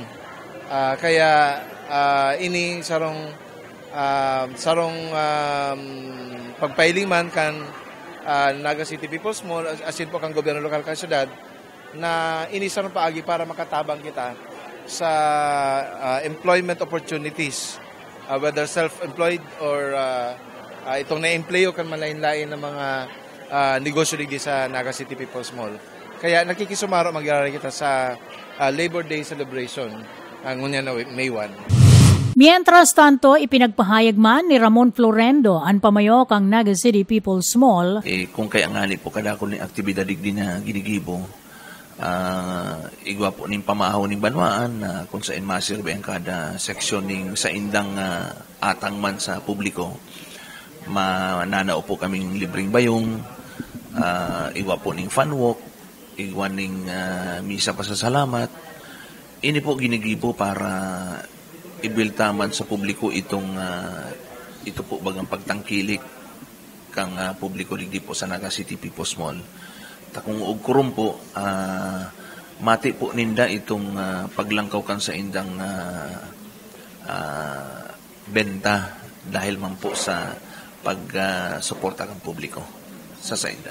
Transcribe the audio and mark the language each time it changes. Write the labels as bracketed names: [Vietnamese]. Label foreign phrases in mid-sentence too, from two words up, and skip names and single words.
[Bikol] Kaya ini sarong pagpailiman kan Naga City People's Mall asin po kang gobyerno lokal kan syudad na ini sarong paagi para makatabang kita sa [English] employment opportunities, whether self-employed or [Bikol] itong na-employo kan malain-lain ng mga negosyo digdi sa Naga City People's Mall. Kaya nakikisumaro magyari kita sa Labor Day celebration ngunya na May 1. [Spanish] Mientras tanto, [Bikol] ipinagpahayag man ni Ramon Florendo ang pamayok ang Naga City People's Mall. Kung kaya nga po kadako ni aktibidad digdi na ginigibo, igwa po ning pamahaw ning banwaan kung saan masirbe ang kada seksyon ning sa indang atang man sa publiko. Mananao po kaming libreng bayong, igwa po ning fun walk, igwa ning misa pasasalamat. Ini po ginigibo para ibiltaman sa publiko ito po bagang pagtangkilik kang publiko digdi po sa Naga City People's Mall. Takong ugkurum po, mati po ninda itong paglangkaw kan sa indang benta dahil man po sa pag-suporta kang publiko sa inda.